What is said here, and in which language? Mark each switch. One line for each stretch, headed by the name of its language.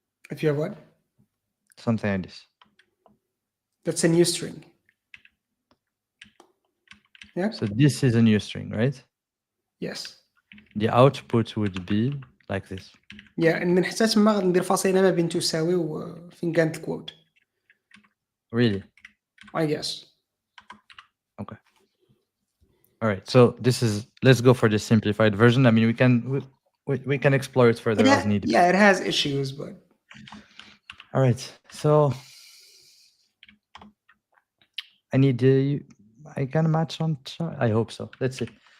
English: If you have what? Something like this. That's a new string. Yeah. So this is a new string, right? Yes. The output would be like this.
Arabic: Yeah, من حساس ما ندير فاصلة ما بين تساوي وفين كانت الكود.
English: Really? I guess. Okay. All right. So this is, let's go for the simplified version. I mean, we can explore it further as needed. Yeah, it has issues, but All right, so I need I can match on chart. I hope so. Let's see.